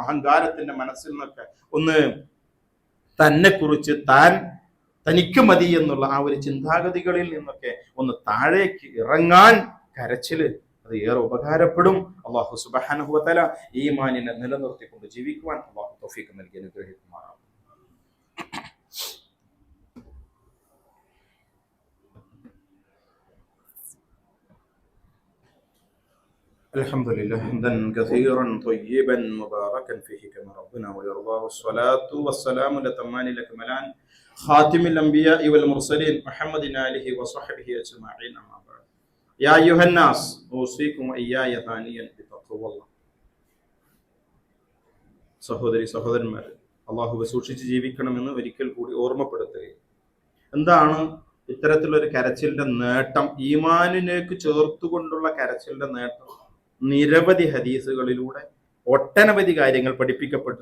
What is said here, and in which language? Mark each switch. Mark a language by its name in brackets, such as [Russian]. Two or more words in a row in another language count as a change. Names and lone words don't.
[Malayalam] അഹങ്കാരത്തിന്റെ മനസ്സിൽ നിന്നൊക്കെ ഒന്ന് തന്നെ കുറിച്ച് തനിക്ക് മതി എന്നുള്ള ആ ഒരു ചിന്താഗതികളിൽ നിന്നൊക്കെ ഒന്ന് താഴേക്ക് ഇറങ്ങാൻ കരച്ചില് അത് ഏറെ ഉപകാരപ്പെടും. അല്ലാഹു [Arabic] سبحانه وتعالى [Malayalam] ഈമാനിനെ നിലനിർത്തിക്കൊണ്ട് ജീവിക്കുവാൻ അല്ലാഹു തൗഫീഖ് നൽകി അനുഗ്രഹിക്കുമാറാവട്ടെ. [Arabic] الحمد لله حمدا كثيرا طيبا مباركا فيه كما ربنا ويرضى، والصلاة والسلام الأتمان الأكملان خاتم الأنبياء والمرسلين محمد آله وصحبه أجمعين. أما بعد يا أيها الناس أوصيكم وإياي ثانيا بتقوى الله. [Malayalam] സഹോദരി സഹോദരന്മാർ, അള്ളാഹുവെ സൂക്ഷിച്ച് ജീവിക്കണമെന്ന് ഒരിക്കൽ കൂടി ഓർമ്മപ്പെടുത്തുകയും, എന്താണ് ഇത്തരത്തിലൊരു കരച്ചിലിന്റെ നേട്ടം? ഈമാനിലേക്ക് ചേർത്തുകൊണ്ടുള്ള കരച്ചിലിന്റെ നേട്ടം നിരവധി ഹദീസുകളിലൂടെ ഒട്ടനവധി കാര്യങ്ങൾ പഠിപ്പിക്കപ്പെട്ടു.